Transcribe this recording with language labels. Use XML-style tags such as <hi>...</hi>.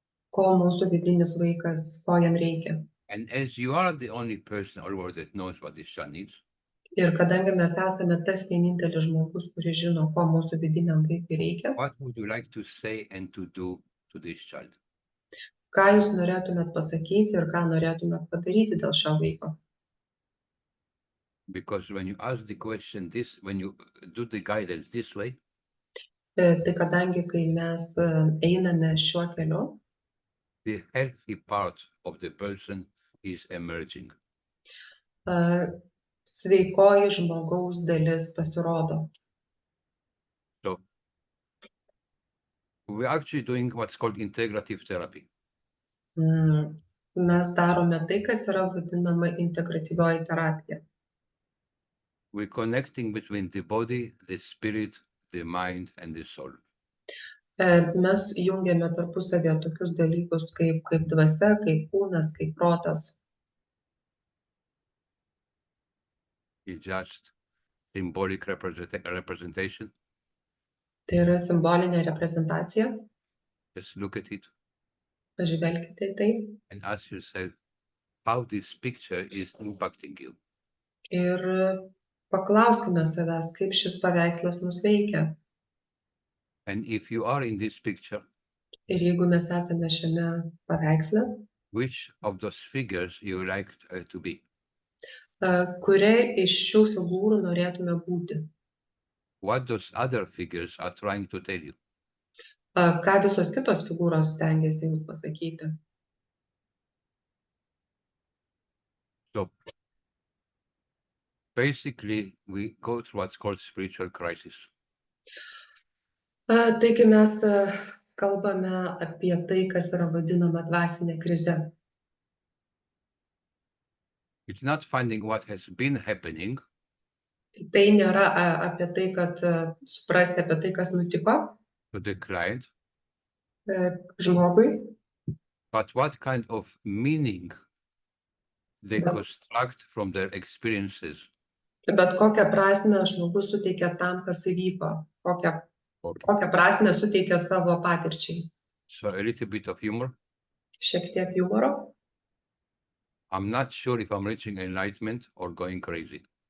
<lt>ko mūsų vidinis vaikas, ko jam reikia.</lt> <en>And as you are the only person all world that knows what this child needs,</en> <lt>Ir kadangi mes esame tas vienintelis žmogus, kuris žino, ko mūsų vidiniam vaikui reikia,</lt> <en>what would you like to say and to do to this child?</en> <lt>ką jūs norėtumėt pasakyti ir ką norėtumėt padaryti dėl šio vaiko.</lt> <en>Because when you ask the question this, when you do the guidance this way,</en> <lt>Tai kadangi, kai mes einame šiuo keliu,</lt> <en>the healthy part of the person is emerging.</en> <lt>Sveikoji žmogaus dalis pasirodo.</lt> <en>So we're actually doing what's called integrative therapy.</en> <lt>Mes darome tai, kas yra vadinama integratyvioji terapija.</lt> <en>We're connecting between the body, the spirit, the mind, and the soul.</en> <lt>Mes jungiame tarpusavėje tokius dalykus kaip dvasia, kaip kūnas, kaip protas.</lt> <en>It's just symbolic representation.</en> <lt>Tai yra simbolinė reprezentacija.</lt> <en>Just look at it</en> <lt>Pažvelkite į tai</lt> <en>and ask yourself, how this picture is impacting you.</en> <lt>Ir paklauskime savęs, kaip šis paveikslas mus veikia.</lt> <en>And if you are in this picture,</en> <lt>Ir jeigu mes esame šiame paveiksle,</lt> <en>which of those figures you would like to be?</en> <lt>kuria iš šių figūrų norėtume būti?</lt> <en>What those other figures are trying to tell you?</en> <lt>Ką visos kitos figūros stengiasi jums pasakyti?</lt> <en>So basically, we go through what's called spiritual crisis.</en> <lt>Taigi mes kalbame apie tai, kas yra vadinama dvasinė krize.</lt> <en>It's not finding what has been happening,</en> <lt>Tai nėra apie tai, kad suprasti apie tai, kas nutiko</lt> <en>to the client,</en> <lt>žmogui,</lt> <en>but what kind of meaning they construct from their experiences.</en> <lt>bet kokią prasmę žmogus suteikia tam, kas įvyko, kokią prasmę suteikia savo patirčiai.</lt> <en>So a little bit of humor.</en> <lt>Šiek tiek humoro.</lt> <en>I'm not sure if I'm reaching enlightenment or going crazy.</en>